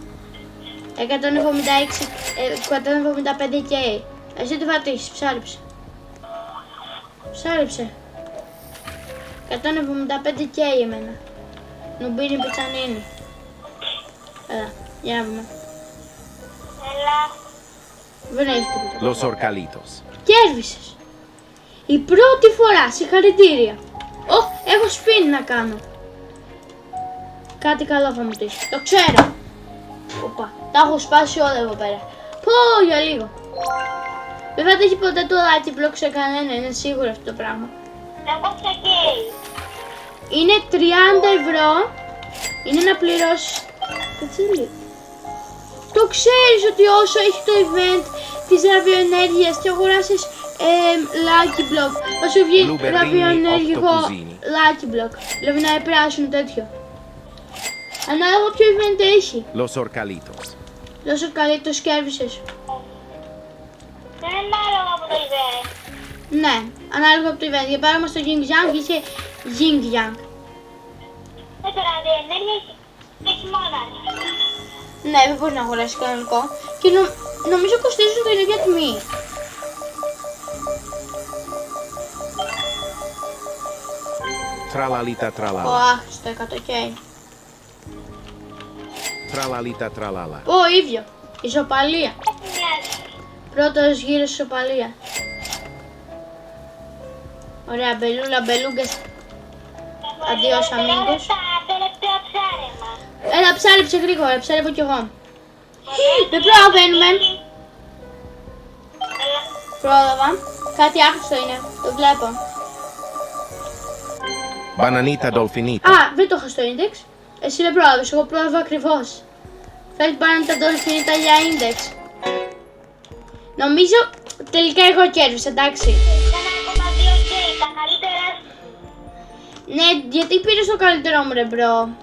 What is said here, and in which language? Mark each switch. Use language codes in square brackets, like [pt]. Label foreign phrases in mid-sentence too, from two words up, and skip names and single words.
[el] 176, 175 και εσύ τι θα τύχεις, ψάρεψε. Ψάρεψε. 175 και εμένα. Νουμπίνι πιτσανίνι. Έλα, για να δούμε. Έλα. Δεν έχει τίποτα. Los orcalitos. Κέρδισες. Η πρώτη φορά, συγχαρητήρια. Έχω σπιν να κάνω. Κάτι καλό θα μου τύχει. Το ξέρω. Οπα, τα έχω σπάσει όλα εδώ πέρα. Πω, για λίγο. Δεν θα τύχει ποτέ το Lucky Block σε κανένα, είναι σίγουρο αυτό το πράγμα. Εγώ ξεκαίει. Είναι 30 ευρώ. Είναι να πληρώσεις. Κάτσε λίγο. Το ξέρεις ότι όσο έχει το event της ραδιοενέργειας και αγοράσεις Lucky Block, θα σου βγει Blueberry ραδιοενέργειο Octopusini. Lucky Block. Δηλαδή να είναι πράσινο τέτοιο. Ανάλογα ποιο event έχει. Los orcalitos. Τόσο καλή το κέρδισες. Δεν είναι άλλο από το event. Ναι, ανάλογα από το event. Για παράδειγμα στο Ying Yang είχε Ying Yang. Το ραδιενέργεια έχει μόνο. Ναι, δεν μπορείς να αγοράσεις κανονικό. Και νομίζω κοστίζουν την ίδια τιμή. Tralalita Ο tralala. άχρηστο 100K. Tralalita tralala. Ο ίδιο. Ισοπαλία. Μοιάζει. Πρώτος γύρος ισοπαλία. Ωραία, μπελούλα, μπελούγκες. [es] Adiós amigos. [el] Τα τελευταία ψάρεμα. Έλα, ψάρεψε γρήγορα, ψάρευω κι εγώ. Δεν προλαβαίνουμε. Πρόλαβα. Κάτι άχρηστο είναι, το βλέπω. Bananita dolfinita. Α, δεν το είχα στο index. Εσύ δεν πρόλαβες, εγώ πρόλαβα ακριβώς. Θέλεις πάνω τα dolfinita για index. Νομίζω τελικά εγώ κέρδισα, εντάξει. Ήταν ακόμα 2K, τα καλύτερα. Ναι, γιατί πήρες το καλύτερό μου ρε μπρο.